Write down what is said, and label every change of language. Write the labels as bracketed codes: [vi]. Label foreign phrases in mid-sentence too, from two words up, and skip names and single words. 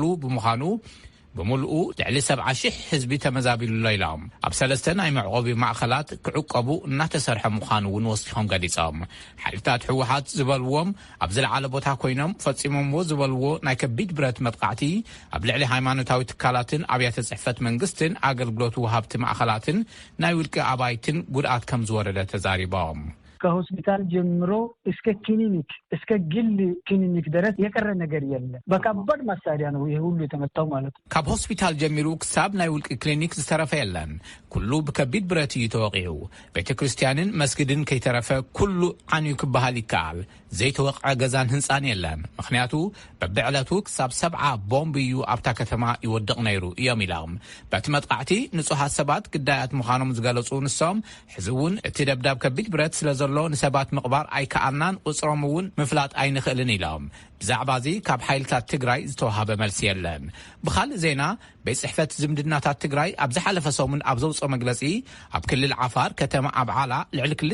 [ti] ብምዃኑ ብምልኡ ልዕሊ 70,000 ህዝቢ ተመዛቢሉሎ ኢሎም ኣብ 3 ናይ መዕቆቢ ማእኸላት ክዕቀቡ እናተሰርሐ ምዃኑ እውን ወሲኾም ገሊጾም ሓይልታት ሕወሓት ዝበልዎም ኣብ ዝለዓለ ቦታ ኮይኖም ፈጺሞምዎ ዝበልዎ ናይ ከቢድ ብረት መጥቃዕቲ ኣብ ልዕሊ ሃይማኖታዊ ትካላትን ኣብያተ ጽሕፈት መንግስትን ኣገልግሎት ወሃብቲ ማእኸላትን ናይ ውልቂ አባይትን ጉድኣት ከም ዝወረደ ተዛሪቦም [am] ከሆስፒታል ጀምሮ እስከ ክሊኒክ እስከ ግል ክሊኒክ ድረስ የቀረ ነገር የለም በከባድ መሳሪያ ነው ይሄ ሁሉ የተመታው ማለት ነው [ti] ካብ ሆስፒታል ጀሚሩ ክሳብ ናይ ውልቂ ክሊኒክ ዝተረፈ የለን ኩሉ ብከቢድ ብረት ይተወቂዑ ቤተክርስቲያንን መስጊድን ከይተረፈ ኩሉ ዓንዩ ክበሃል ይከኣል ዘይተወቅዐ ገዛን ህንፃን የለን ምክንያቱ በብዕለቱ ክሳብ 70 ቦምብ እዩ ኣብታ ከተማ ይወድቕ ነይሩ እዮም ኢሎም በቲ መጥቃዕቲ ንጹሃት ሰባት ግዳያት ምዃኖም ዝገለጹ ንሶም ሕዚ እውን እቲ ደብዳብ ከቢድ ብረት ስለዘሎ ንሰባት ምቕባር ኣይከኣልናን ቁፅሮም እውን ምፍላጥ ኣይንኽእልን ኢሎም ብዛዕባ እዚ ካብ ሓይልታት ትግራይ ዝተዋሃበ መልሲ የለን ብኻልእ ዜና ቤት ጽሕፈት ዝምድናታት ትግራይ ኣብ ዝሓለፈ ሰሙን ኣብ ዘውፅኦ መግለፂ ኣብ ክልል ዓፋር ከተማ ኣብ ዓላ ልዕሊ